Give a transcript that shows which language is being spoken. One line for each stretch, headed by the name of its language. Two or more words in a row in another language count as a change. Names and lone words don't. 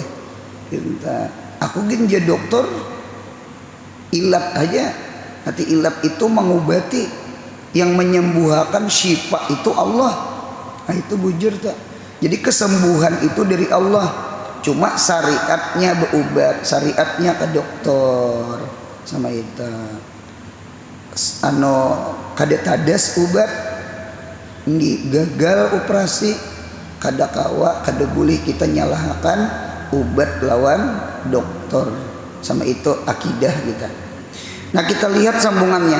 Banjar: Kita aku gin jadi dokter ilat aja. Nanti ilat itu mengobati, yang menyembuhkan syifa itu Allah. Nah itu bujur tak. Jadi kesembuhan itu dari Allah. Cuma syariatnya berobat, syariatnya ke dokter sama itu. Kada tadas obat, gagal operasi, kada kawa, kada boleh kita nyalahkan obat lawan dokter. Sama itu akidah kita. Nah kita lihat sambungannya.